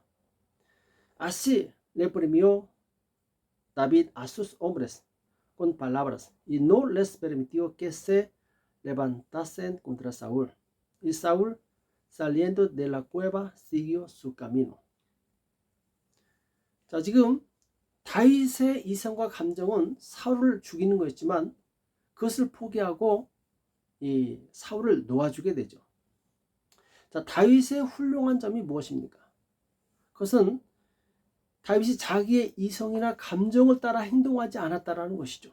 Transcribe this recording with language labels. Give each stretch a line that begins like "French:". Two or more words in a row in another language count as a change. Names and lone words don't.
Spanish: Así le premió David a sus hombres con palabras y no les permitió que se levantasen contra Saúl. Y Saúl, saliendo de la cueva, siguió su camino.
Korean: 자, 지금 다윗의 이성과 감정은 사울을 죽이는 거였지만 그것을 포기하고 이 사울을 놓아주게 되죠. 자, 다윗의 훌륭한 점이 무엇입니까? 그것은 다윗이 자기의 이성이나 감정을 따라 행동하지 않았다라는 것이죠.